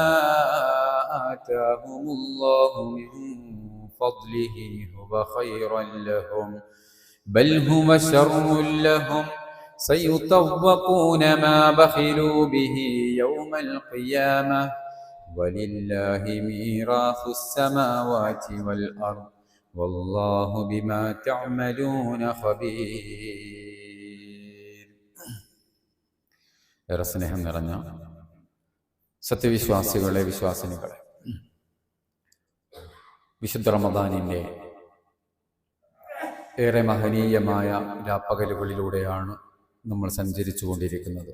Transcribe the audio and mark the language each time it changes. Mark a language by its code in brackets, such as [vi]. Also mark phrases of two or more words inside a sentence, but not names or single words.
[ar] آتاهم الله من فضله هو خيرا لهم بل هو شر لهم سيطوقون ما بخلوا به يوم القيامة ولله ميراث السماوات والأرض والله بما تعملون خبير [ml] ഏറെ സ്നേഹം നിറഞ്ഞ സത്യവിശ്വാസികളെ വിശ്വാസിനികളെ, വിശുദ്ധ റമദാനിൻ്റെ ഏറെ മഹനീയമായ രാപ്പകലുകളിലൂടെയാണ് നമ്മൾ സഞ്ചരിച്ചു കൊണ്ടിരിക്കുന്നത്.